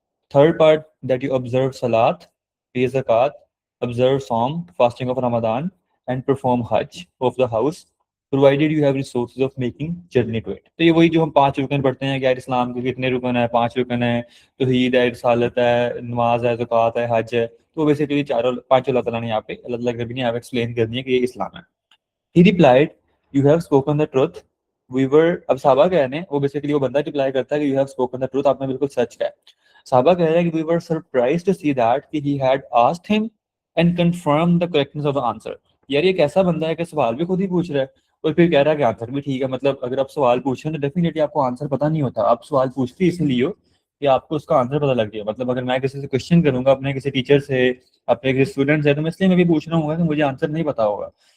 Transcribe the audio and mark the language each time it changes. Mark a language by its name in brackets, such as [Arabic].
[English] Third part, that you observe salat, pay zakat, observe Psalm, fasting of Ramadan, and perform Hajj of the house, provided you have resources of making journey to it. [Urdu] تو یہ وہی جو ہم 5 رکن پڑھتے ہیں کہ یار اسلام کے کتنے رکن ہیں، 5 رکن ہیں، توحید ہے، رسالت ہے، نماز ہے، زکوٰۃ ہے، حج ہے. تو بیسیکلی چاروں 5 اللہ تعالیٰ نے یہاں پہ اللہ تعالیٰ کے نبی نے یہاں پہ ایکسپلین کر دیا کہ یہ اسلام ہے. [English] He replied, you have spoken the truth. We were, [Urdu] اب صحابہ کہہ رہے ہیں، وہ بیسیکلی وہ بندہ رپلائی کرتا ہے کہ [English] you have spoken the truth، [Urdu] آپ نے بالکل سچ کہا. صحابہ کہہ رہے ہیں کہ [English] we were surprised to see that he had asked him and confirmed the correctness of the answer. [Urdu] یار یہ کیسا بندہ ہے کہ سوال بھی خود ہی پوچھ رہا ہے اور پھر کہہ رہا ہے کہ آنسر بھی ٹھیک ہے. مطلب اگر آپ سوال پوچھ رہے ہیں تو ڈیفینیٹلی آپ کو آنسر پتہ نہیں ہوتا، آپ سوال پوچھتے اس لیے ہو کہ آپ کو اس کا آنسر پتہ لگ جائے. مطلب اگر میں کسی سے کوشچن کروں گا اپنے کسی ٹیچر سے، اپنے کسی اسٹوڈنٹ سے، تو میں اس لیے میں بھی پوچھ رہا ہوں گا کہ مجھے آنسر نہیں پتا ہوگا.